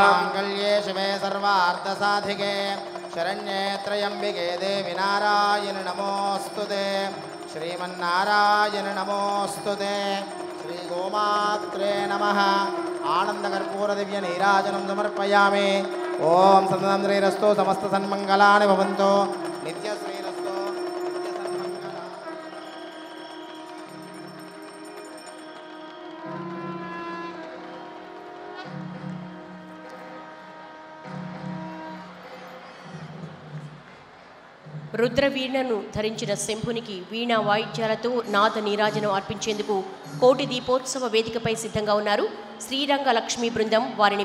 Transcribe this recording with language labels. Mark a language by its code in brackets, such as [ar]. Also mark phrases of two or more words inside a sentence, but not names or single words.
[sa] कल्ये शिवे सर्वार्थसाधिके शरण्ये त्र्यम्बिके देवि नारायण नमोऽस्तुते श्रीमन्नारायण नमोऽस्तुते श्रीगोमात्रे नमः आनन्दकर्पूरदिव्यनीराजनं समर्पयामि ओम सततं श्रीरस्तु समस्त सन्मंगलानि भवन्तु नित्य श्रीरस्तु नित्य सन्मंगला। [te] రుద్రవీణను ధరించిన శంభునికి వీణా వాయిద్యాలతో నాద నీరాజనం అర్పించేందుకు కోటి దీపోత్సవ వేదికపై సిద్ధంగా ఉన్నారు శ్రీరంగ లక్ష్మీ బృందం.